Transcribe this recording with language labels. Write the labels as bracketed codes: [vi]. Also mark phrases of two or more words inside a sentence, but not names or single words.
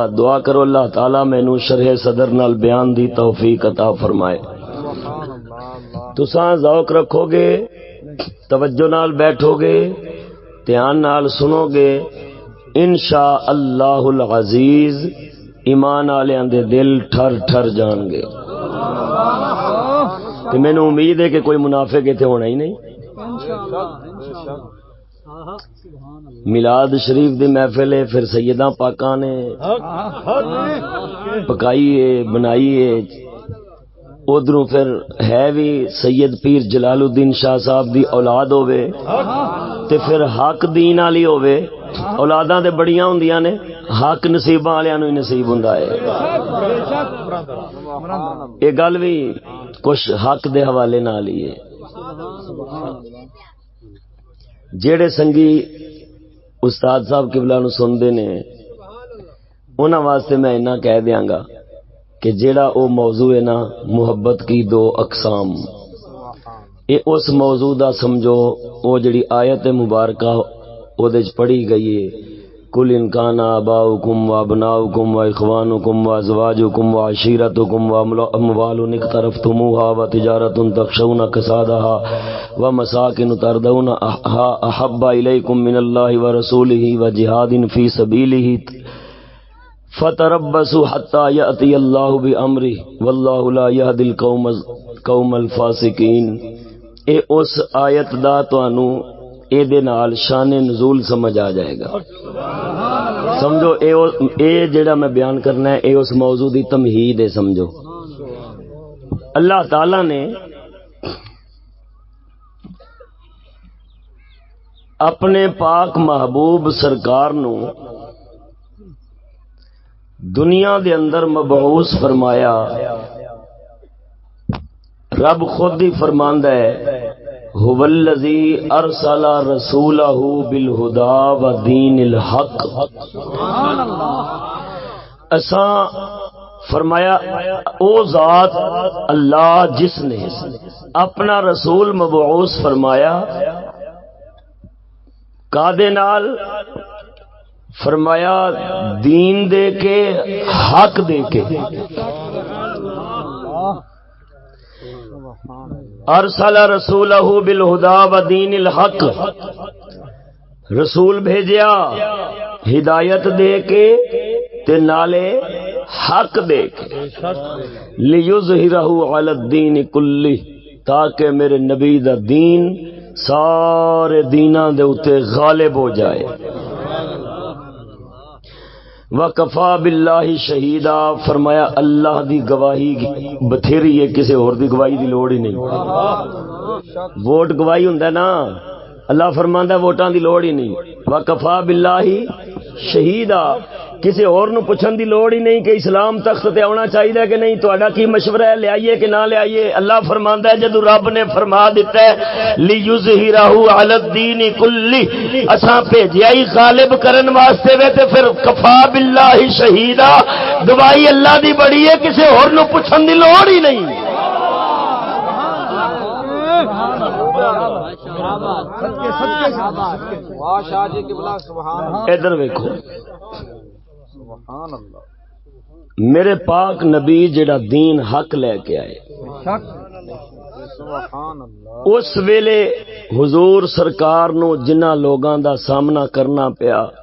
[pa] دعا کرو اللہ تعالی مینوں شرح صدر نال بیان دی توفیق عطا فرمائے۔ تساں ذوق رکھو گے، توجہ نال بیٹھو گے، دھیان نال سنو گے، [ar] انشاء اللہ العزیز [pa] ایمان والےاں دے دل ٹھر ٹھر جان گے۔ کہ مینوں امید ہے کہ کوئی منافق ایتھے ہونا ہی نہیں۔ میلاد شریف دی محفل ہے، پھر سیداں پاکاں نے پکائی ہے، بنائی ہے، ادھروں پھر ہے بھی سید پیر جلال الدین شاہ صاحب دی اولاد ہوے تے پھر حق دین والی ہوے۔ اولاداں تے بڑیاں ہوندیاں نے، حق نصیباں والیاں نوں ہی نصیب ہوندا ہے۔ یہ گل بھی کچھ حق دے حوالے نال ہی ہے۔ جیڑے سنگی استاد صاحب قبلہ نو سندے نے انہاں واسطے میں اتنا کہہ دیاں گا کہ جیڑا او موضوع ہے نا، [ur] محبت کی دو اقسام، [pa] اے اس موضوع دا سمجھو۔ او جڑی آیت مبارکہ او دے پڑھی گئی ہے، [ar] کل ان کان آباؤکم و ابناؤکم و اخوانکم و ازواجکم و عشیرتکم و اموال اقترفتموها و تجارت تخشون کسادها و مساکن ترضونها احب الیکم من اللہ و رسولہ و جہاد فی سبیلہ فتربصوا حتی یأتی اللہ بامرہ واللہ لا یہدی القوم الفاسقین۔ [pa] اے اس آیت دا تانوں اے دے نال شان نزول سمجھ آ جائے گا۔ سمجھو اے جڑا میں بیان کرنا ہے اے اس موضوع دی تمہید ہے۔ سمجھو اللہ تعالی نے اپنے پاک محبوب سرکار نو دنیا دے اندر مبعوث فرمایا۔ رب خود ہی فرماندا ہے [ar] هو الذی ارسل رسولہ بالہدی ودین الحق. سبحان اللہ. [pa] اساں فرمایا او ذات اللہ جس نے اپنا رسول مبعوث فرمایا کادے نال، فرمایا دین دے کے، حق دے کے. [ar] ارسل رسولہ بالہدی ودین الحق، [pa] رسول بھیجیا ہدایت دے کے تے نالے حق دے کے. [ar] لیظہرہ علی الدین کلہ، [pa] تاکہ میرے نبی دا دین سارے دیناں دے اتے غالب ہو جائے. [ar] وَكَفَى بِاللَّهِ شَهِيدًا، [pa] فرمایا اللہ دی گواہی بتھیری ہے، کسی اور دی گواہی دی لوڑ ہی نہیں. ووٹ گواہی ہوندا نا، اللہ فرماندا ووٹاں دی لوڑ ہی نہیں. [ar] وَكَفَى بِاللَّهِ شَهِيدًا، [pa] کسی اور نو پوچھن دی لوڑ ہی نہیں کہ اسلام تخت تے آنا چاہیے کہ نہیں، تہاڈا کی مشورہ ہے، لے آئیے کہ نہ لے آئیے. اللہ فرماندا ہے جدوں رب نے فرما دیتا ہے [ar] لیظہرہ علی الدین کلہ، [pa] اساں بھیجیا ہی غالب کرن واسطے وے، تے پھر [ar] کفا باللہ شہیدا، [pa] گواہی اللہ دی بڑی ہے، کسی اور نو پوچھن دی لوڑ ہی نہیں. ادھر ویکھو میرے پاک نبی جڑا دین حق لے کے آئے، اس ویلے حضور سرکار نو جنہ لوگاں دا سامنا کرنا پیا،